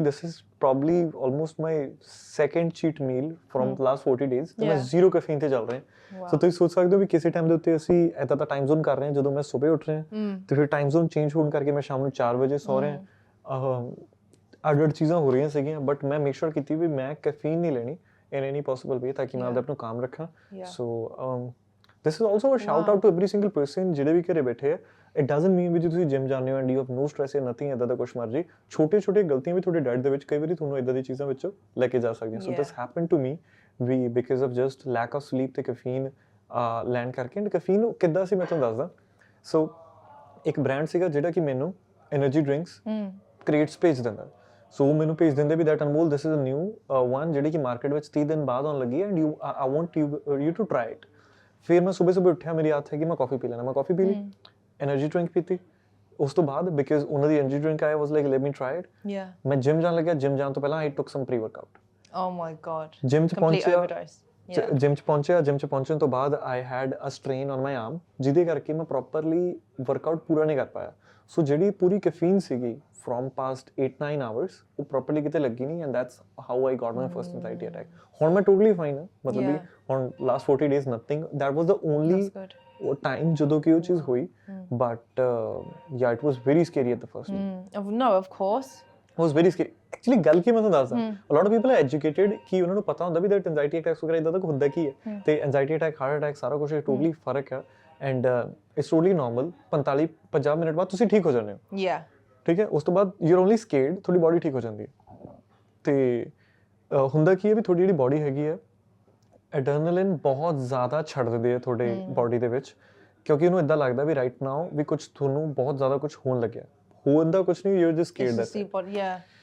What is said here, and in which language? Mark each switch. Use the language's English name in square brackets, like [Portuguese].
[English] this is probably almost my second cheat meal from last 40 days, [Punjabi] ਤੇ ਮੈਂ zero caffeine ਤੇ ਚੱਲ ਰਿਹਾ। ਸੋ ਤੁਸੀਂ ਸੋਚ ਸਕਦੇ ਹੋ ਵੀ ਕਿਸੇ ਟਾਈਮ ਦੇ ਉੱਤੇ ਅਸੀਂ ਇੱਦਾਂ ਦਾ ਟਾਈਮ ਜ਼ੋਨ ਕਰ ਰਹੇ ਹਾਂ ਜਦੋਂ ਮੈਂ ਸਵੇਰੇ ਉੱਠ ਰਿਹਾ, ਤੇ ਫਿਰ ਟਾਈਮ ਜ਼ੋਨ ਚੇਂਜ ਹੋਣ ਕਰਕੇ ਮੈਂ ਸ਼ਾਮ ਨੂੰ 4 ਵਜੇ ਸੌ ਰਿਹਾ। ਅੱਡ ਚੀਜ਼ਾਂ ਹੋ ਰਹੀਆਂ ਸੀਗੀਆਂ, ਬਟ ਮੈਂ [English] make sure [Punjabi] ਕੀਤੀ ਵੀ ਮੈਂ ਕੈਫੀਨ ਨਹੀਂ ਲੈਣੀ [English] in any possible way [Punjabi] ਤਾਂ ਕਿ ਮੈਂ ਆਪਣਾ ਕਾਮ ਰੱਖਾਂ। [English] so this is also a shout out to every single person [Punjabi] ਜਿਹੜੇ ਵੀ ਘਰੇ ਬੈਠੇ ਆ। [English] It doesn't mean [Punjabi] ਵੀ ਜੇ ਤੁਸੀਂ ਜਿਮ ਜਾਂਦੇ ਹੋ [English] and you have no stress [Punjabi] ਜਾਂ [English] nothing [Punjabi] ਇੱਦਾਂ ਦਾ ਕੁਛ ਮਰਜੀ, ਛੋਟੇ ਗਲਤੀਆਂ ਵੀ ਤੁਹਾਡੇ ਡਾਈਟ ਦੇ ਵਿੱਚ ਕਈ ਵਾਰੀ ਤੁਹਾਨੂੰ ਇੱਦਾਂ ਦੀ ਚੀਜ਼ਾਂ ਵਿੱਚੋਂ ਲੈ ਕੇ ਜਾ ਸਕਦੀਆਂ। [English] So this happened to me ਵੀ because of just lack of sleep [Punjabi] ਤੇ ਕੈਫੀਨ ਲੈਣ ਕਰਕੇ। ਐਂਡ ਕੈਫੀਨ ਕਿੱਦਾਂ ਸੀ ਮੈਂ ਤੁਹਾਨੂੰ ਦੱਸਦਾ। ਸੋ ਇੱਕ ਬ੍ਰਾਂਡ ਸੀਗਾ ਜਿਹੜਾ ਕਿ ਮੈਨੂੰ ਐਨਰਜੀ ਡਰਿੰਕਸ ਕ੍ਰੇਟਸ ਭੇਜ ਦਿੰਦਾ। ਸੋ ਮੈਨੂੰ ਭੇਜ ਦਿੰਦੇ ਵੀ [English] that Anmol this is a new one [Punjabi] ਜਿਹੜੀ ਕਿ ਮਾਰਕੀਟ ਵਿੱਚ 30 ਦਿਨ ਬਾਅਦ ਆਉਣ ਲੱਗੀ ਹੈ, [English] And I want you to try it. [Punjabi] ਫਿਰ ਮੈਂ ਸਵੇਰੇ ਉੱਠਿਆ, ਮੇਰੀ ਆਦਤ ਹੈ ਕਿ ਮੈਂ ਕਾਫੀ ਪੀ ਲੈਣਾ, ਮੈਂ ਕਾਫੀ ਪੀ ਲਈ, ਐਨਰਜੀ ਡਰਿੰਕ ਪੀਤੀ। ਉਸ ਤੋਂ ਬਾਅਦ ਬਿਕਾਜ਼ ਉਹਨਾਂ ਦੀ ਐਨਰਜੀ ਡਰਿੰਕ ਆਇਆ [English] Was like let me try it. [Punjabi] ਮੈਂ ਜਿਮ ਜਾਣ ਲੱਗਿਆ, ਜਿਮ ਜਾਣ ਤੋਂ ਪਹਿਲਾਂ [English] I took some pre workout. Oh my god, [Punjabi] ਜਿਮ ਚ ਪਹੁੰਚਿਆ, ਜਿਮ ਚ ਪਹੁੰਚਣ ਤੋਂ ਬਾਅਦ [English] I had a strain on my arm, [Punjabi] ਜਿਹਦੇ ਕਰਕੇ ਮੈਂ ਪ੍ਰੋਪਰਲੀ ਵਰਕਆਊਟ ਪੂਰਾ ਨਹੀਂ ਕਰ ਪਾਇਆ। ਸੋ ਜਿਹੜੀ ਪੂਰੀ ਕੈਫੀਨ ਸੀਗੀ [English] from past 8-9 hours [Punjabi] ਉਹ ਪ੍ਰੋਪਰਲੀ ਕਿਤੇ ਲੱਗੀ ਨਹੀਂ [English] and that's how I got my first anxiety attack. [Punjabi] ਹੁਣ ਮੈਂ [English] totally fine [Punjabi] ਹਾਂ ਮਤਲਬ ਵੀ ਹੁਣ [English] last 40 days nothing. That was the only time [Punjabi] ਜਦੋਂ ਕਿ ਉਹ ਚੀਜ਼ ਹੋਈ [English] but yeah it was very scary at the first. No, of course. It was very scary. Actually [Punjabi] ਗੱਲ ਕੀ ਮੈਂ ਤੁਹਾਨੂੰ ਦੱਸਦਾ [English] a lot of people are educated [Punjabi] ਕਿ ਉਹਨਾਂ ਨੂੰ ਪਤਾ ਹੁੰਦਾ ਵੀ [English] that anxiety attacks [Punjabi] ਵਗੈਰਾ ਇਦਾਂ ਦਾ ਹੁੰਦਾ ਕੀ ਹੈ ਤੇ [English] anxiety attack heart attack [Punjabi] ਸਾਰਾ ਕੁਝ [English] totally [Punjabi] ਫਰਕ ਹੈ [English] and it's totally normal 45-50 [Punjabi] minute ਬਾਅਦ ਤੁਸੀਂ ਠੀਕ ਹੋ ਜਾਂਦੇ ਹੋ. [English] Yeah. [Punjabi] ਠੀਕ ਹੈ ਉਸ ਤੋਂ ਬਾਅਦ [English] you are only scared [Punjabi] ਤੁਹਾਡੀ ਬਾਡੀ ਠੀਕ ਹੋ ਜਾਂਦੀ ਹੈ ਤੇ ਹੁੰਦਾ ਕੀ ਹੈ ਵੀ ਤੁਹਾਡੀ ਜਿਹੜੀ ਬਾਡੀ ਹੈਗੀ ਹੈ ਐਡਰਨਲਿਨ ਬਹੁਤ ਜ਼ਿਆਦਾ ਛੱਡ ਦਿੰਦੀ ਹੈ ਤੁਹਾਡੇ ਬਾਡੀ ਦੇ ਵਿੱਚ ਕਿਉਂਕਿ ਉਹਨੂੰ ਇਦਾਂ ਲੱਗਦਾ ਵੀ [English] right now [Punjabi] ਵੀ ਕੁਝ ਤੁਹਾਨੂੰ ਬਹੁਤ ਜ਼ਿਆਦਾ ਕੁਝ ਹੋਣ ਲੱਗਿਆ ਹੁੰਦਾ ਕੁਝ ਨਹੀਂ [English] you are just scared